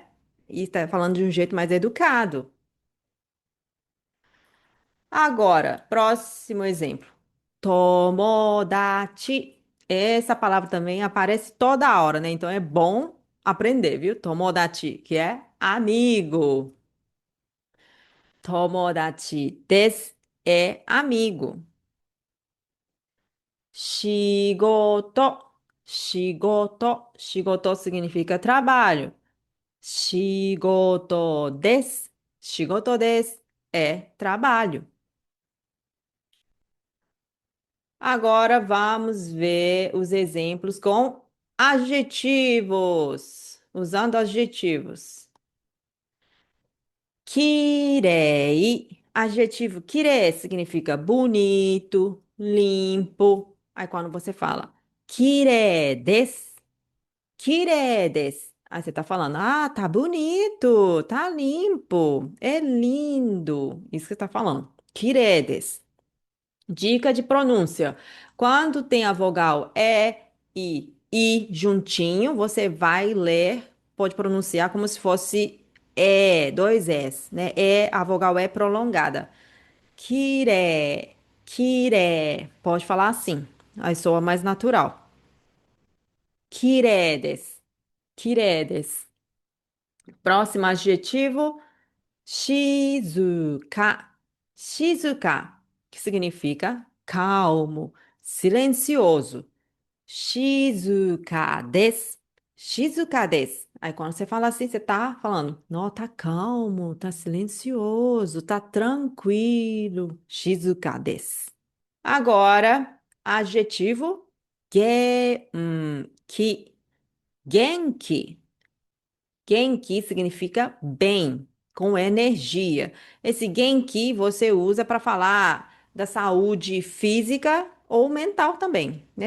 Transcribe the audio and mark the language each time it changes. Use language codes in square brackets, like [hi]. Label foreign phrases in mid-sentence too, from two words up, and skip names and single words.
[pt] E tá falando de um jeito mais educado. Agora, próximo exemplo. Tomodachi. Essa palavra também aparece toda hora, né? Então é bom aprender, viu? Tomodachi, que é amigo. [ja] ともだちです [pt] é amigo. Shigoto. Shigoto. Shigoto significa trabalho. [ja] しごとです. しごとです [pt] é trabalho. Agora vamos ver os exemplos com adjetivos. Usando adjetivos. Kirei. Adjetivo kirei significa bonito, limpo. Aí quando você fala [ja] きれいです、きれいです. [pt] Aí você tá falando, ah, tá bonito, tá limpo, é lindo. Isso que você tá falando. [ja] きれいです. [pt] Dica de pronúncia. Quando tem a vogal I juntinho, você vai ler, pode pronunciar como se fosse dois S, né? A vogal é prolongada. [ja] きれ、きれ. [pt] Pode falar assim. Aí soa mais natural. [ja] きれです、きれです. [pt] Próximo adjetivo, shizuka. Shizuka, que significa calmo, silencioso. [ja] しずかです。しずかです. [pt] Aí quando você fala assim, você tá falando, não, tá calmo, tá silencioso, tá tranquilo. [ja] しずかです. [pt] Agora, adjetivo genki. Genki. Genki significa bem, com energia. Esse Genki você usa para falar da saúde física ou mental também, né?